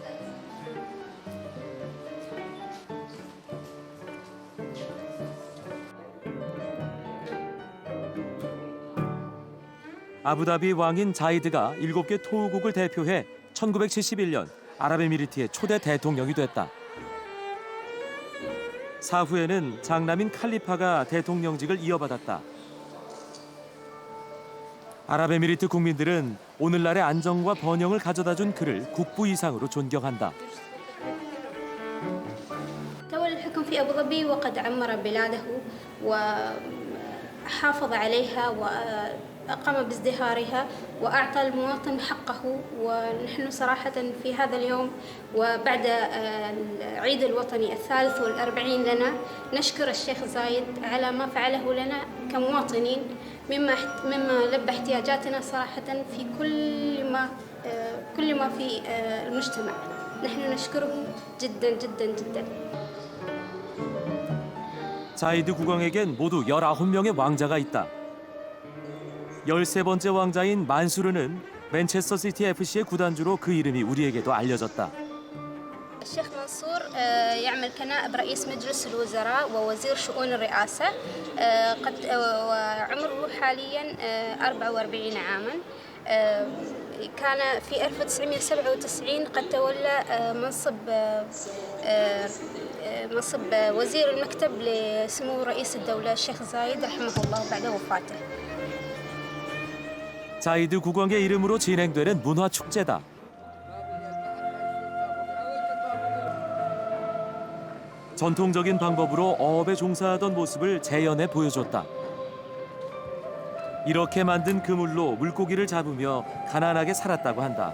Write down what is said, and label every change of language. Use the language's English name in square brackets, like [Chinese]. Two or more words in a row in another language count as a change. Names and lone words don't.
[Korean] 아부다비 왕인 자이드가 7개 토우국을 대표해 1971년 아랍에미리트의 초대 대통령이 됐다. 사후에는 장남인 칼리파가 대통령직을 이어받았다. 아랍에미리트 국민들은 오늘날의 안정과 번영을 가져다준 그를 국부 이상으로 존경한다. [Arabic] تولى الحكم في أبو ظبي وقد عمر بلاده وحافظ عليها وقام بازدهارها وأعطى المواطن حقه. ونحن صراحة في هذا اليوم وبعد العيد الوطني 43 لنا نشكر الشيخ زايد على ما فعله لنا كمواطنين مما لبى احتياجاتنا صراحة في كل ما في المجتمع. نحن نشكره جدا جدا جدا. [Korean] 자이드 국왕에겐 모두 19명의 왕자가 있다. 13번째 왕자인 만수르는 맨체스터 시티 FC의 구단주로 그 이름이 우리에게도 알려졌다. [Arabic] الشيخ منصور يعمل كنائب رئيس مجلس الوزراء ووزير شؤون الرئاسة. قد وعمره حاليا 44 عاما. كان في 1997 قد تولى منصب وزير المكتب لسمو رئيس الدولة الشيخ زايد رحمه الله بعد وفاته. [Korean] 자이드 국왕의 이름으로 진행되는 문화 축제다. 전통적인 방법으로 어업에 종사하던 모습을 재현해 보여줬다. 이렇게 만든 그물로 물고기를 잡으며 가난하게 살았다고 한다.